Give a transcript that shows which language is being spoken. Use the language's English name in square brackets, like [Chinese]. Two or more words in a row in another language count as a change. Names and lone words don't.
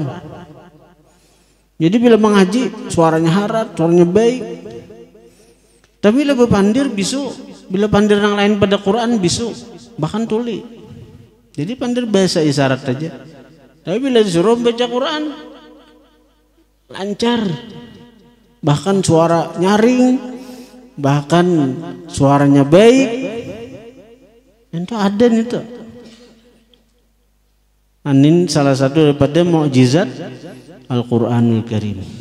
[Banjar] Jadi bila mengaji suaranya harat, suaranya baik. Tapi bila berpandir bisu, bila pandir yang lain pada Quran bisu, bahkan tuli. Jadi pandir bahasa isyarat saja. Tapi bila disuruh baca Quran lancar, bahkan suara nyaring, bahkan suaranya baik. Itu ada itu. Anin salah satu daripada mukjizat Al-Quranul Karim.